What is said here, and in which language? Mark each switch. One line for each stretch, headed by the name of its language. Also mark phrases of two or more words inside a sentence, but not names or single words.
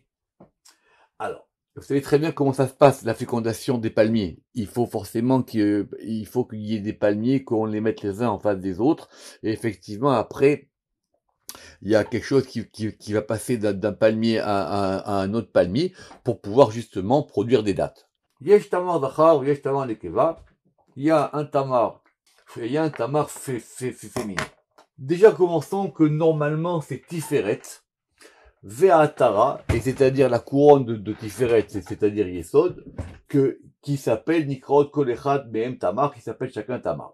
French: Alors, vous savez très bien comment ça se passe, la fécondation des palmiers. Il faut forcément qu'il y ait des palmiers, qu'on les mette les uns en face des autres. Et effectivement, après, il y a quelque chose qui va passer d'un palmier à un autre palmier pour pouvoir justement produire des dattes.
Hebrew: יש תמר זכר, יש תמר נקבה.
French: Il y a un tamar féminin. Déjà commençons que normalement c'est Tiferet, Ve'atara, et c'est-à-dire la couronne de Tiferet, c'est-à-dire Yesod, qui s'appelle
Hebrew: נקראות כל אחד מהם תמר,
French: qui s'appelle chacun Tamar.